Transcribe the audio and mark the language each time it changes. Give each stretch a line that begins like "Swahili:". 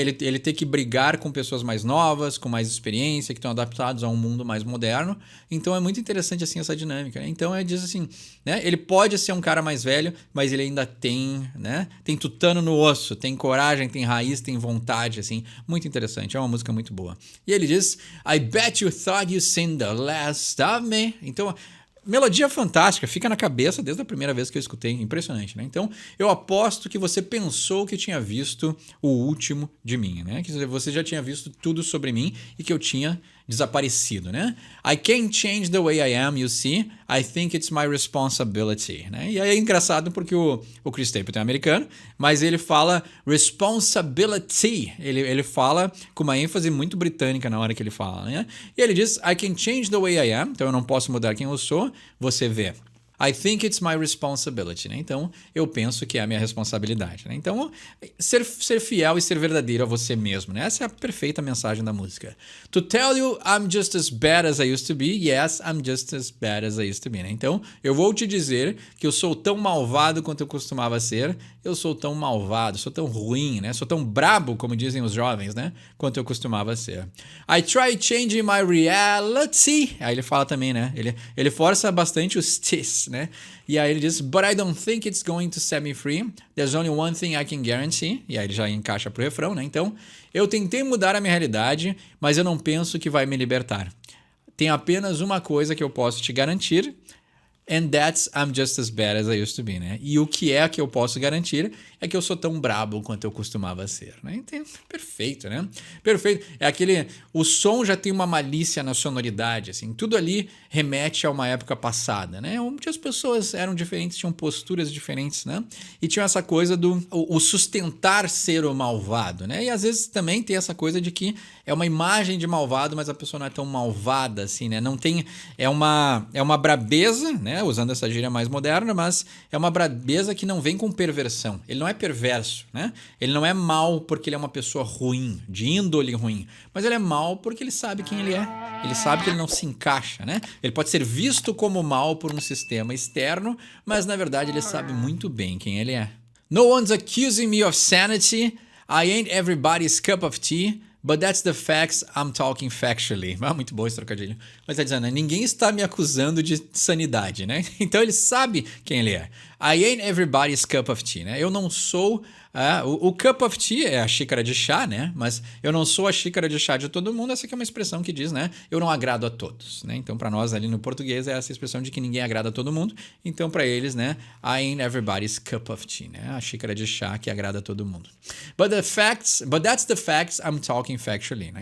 Portuguese: Ele ter que brigar com pessoas mais novas, com mais experiência, que estão adaptados a um mundo mais moderno. Então é muito interessante, assim, essa dinâmica, né? Então diz assim, né? Ele pode ser um cara mais velho, mas ele ainda tem, né? Tem tutano no osso, tem coragem, tem raiz, tem vontade, assim. Muito interessante, é uma música muito boa. E ele diz,
English: I bet you thought you seen the last of me.
Portuguese: Então, melodia fantástica, fica na cabeça desde a primeira vez que eu escutei, impressionante, né? Então, eu aposto que você pensou que tinha visto o último de mim, né? Que você já tinha visto tudo sobre mim e que eu tinha desaparecido, né?
English: I can't change the way I am, you see. I think it's my responsibility,
Portuguese: né? E aí é engraçado porque o Chris Stapleton é americano, mas ele fala responsibility. Ele fala com uma ênfase muito britânica na hora que ele fala, né? E ele diz,
English: I can change the way I am.
Portuguese: Então eu não posso mudar quem eu sou. Você vê.
English: I think it's my responsibility, né?
Portuguese: Então, eu penso que é a minha responsabilidade, né? Então, ser fiel e ser verdadeiro a você mesmo, né? Essa é a perfeita mensagem da música.
English: To tell you I'm just as bad as I used to be, yes, I'm just as bad as I used to be, né?
Portuguese: Então, eu vou te dizer que eu sou tão malvado quanto eu costumava ser, eu sou tão malvado, sou tão ruim, né? Sou tão brabo, como dizem os jovens, né? Quanto eu costumava ser.
English: I try changing my reality.
Portuguese: Aí ele fala também, né? Ele força bastante os t's, né? E aí ele diz,
English: but I don't think it's going to set me free. There's only one thing I can guarantee.
Portuguese: E aí ele já encaixa pro refrão, né? Então, eu tentei mudar a minha realidade, mas eu não penso que vai me libertar. Tem apenas uma coisa que eu posso te garantir,
English: and that's I'm just as bad as I used to be, né?
Portuguese: E o que é que eu posso garantir é que eu sou tão brabo quanto eu costumava ser, né? Então, perfeito, né? Perfeito. É aquele... O som já tem uma malícia na sonoridade, assim. Tudo ali remete a uma época passada, né? Onde as pessoas eram diferentes, tinham posturas diferentes, né? E tinha essa coisa do... O sustentar ser o malvado, né? E às vezes também tem essa coisa de que é uma imagem de malvado, mas a pessoa não é tão malvada, assim, né? Não tem... É uma brabeza, né? Usando essa gíria mais moderna, mas é uma brabeza que não vem com perversão. Ele não é perverso, né? Ele não é mal porque ele é uma pessoa ruim, de índole ruim, mas ele é mal porque ele sabe quem ele é. Ele sabe que ele não se encaixa, né? Ele pode ser visto como mal por um sistema externo, mas na verdade ele sabe muito bem quem ele é.
English: No one's accusing me of sanity. I ain't everybody's cup of tea. But that's the facts, I'm talking factually.
Portuguese: Ah, muito bom esse trocadilho. Mas tá dizendo, né? Ninguém está me acusando de sanidade, né? Então ele sabe quem ele é.
English: I ain't everybody's cup of tea,
Portuguese: né? Eu não sou... o
English: cup of tea
Portuguese: é a xícara de chá, né? Mas eu não sou a xícara de chá de todo mundo. Essa aqui é uma expressão que diz, né? Eu não agrado a todos, né? Então, para nós ali no português é essa expressão de que ninguém agrada a todo mundo. Então, para eles, né?
English: I ain't everybody's cup of tea,
Portuguese: né? A xícara de chá que agrada a todo mundo.
English: But that's the facts I'm talking factually, né?